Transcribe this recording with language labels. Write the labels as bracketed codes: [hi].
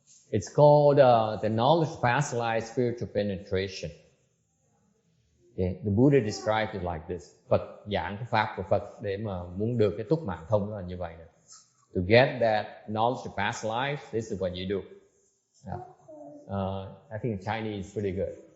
[en] It's called the knowledge of past life spiritual penetration. Okay. The Buddha described it like this. [vi] Phật giảng cái pháp của Phật để mà muốn được cái túc mạng thông là như vậy. [en] To get that knowledge of past life, this is what you do. Yeah. I think Chinese is pretty good.